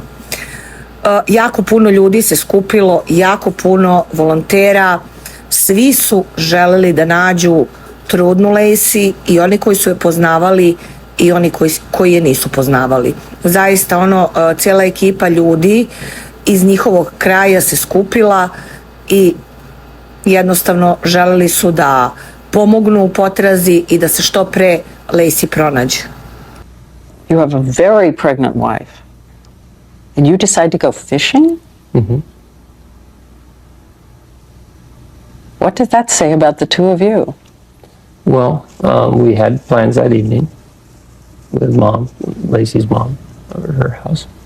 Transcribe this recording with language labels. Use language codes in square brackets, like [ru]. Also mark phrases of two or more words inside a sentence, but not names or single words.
[bs] Jako puno ljudi se skupilo, jako puno volontera, svi su želeli da nađu trudnu Lacey i oni koji su je poznavali i oni koji je nisu poznavali. Zaista cijela ekipa ljudi iz njihovog kraja se skupila i jednostavno želeli su da pomognu u potrazi i da se što pre Lacey pronađe. [en] You have a very pregnant wife and you decide to go fishing? Mm-hmm. What did that say about the two of you? Well, we had plans that evening with Mom, Lacey's mom, over her house.